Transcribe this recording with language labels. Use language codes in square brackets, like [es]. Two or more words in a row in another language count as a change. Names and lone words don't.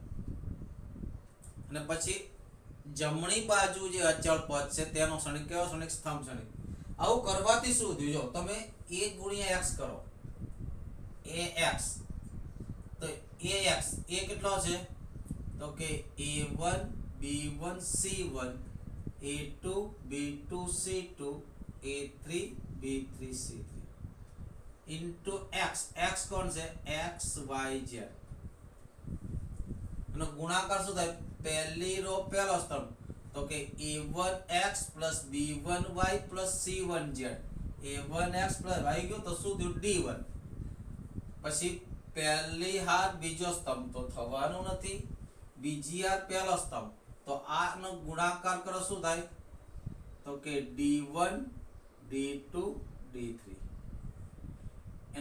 [gu] અને પછી જમણી બાજુ જે અચળ પદ છે તેનો શ્રેણિક કેવો શ્રેણિક? સ્તંભ શ્રેણિક. આવું કરવાથી શું થયું? જો તમે a ગુણ્યા x કરો, ax, તો ax એ કેટલો છે? તો કે a1 b1 c1, a2 b2 c2, a3 b3 c3 ઇન્ટુ x. x કોણ છે? x y z. એનો ગુણાકાર શું થાય? પહેલી રો પહેલો સ્તંભ તો કે a1x b1y c1z, a1x આવી ગયો તો શું થયું? d1. પછી પહેલી હાર બીજો સ્તંભ તો થવાનું નથી, બીજી હાર પહેલો સ્તંભ તો આનો ગુણાકાર કરો શું થાય? તો કે d1 d2 d3.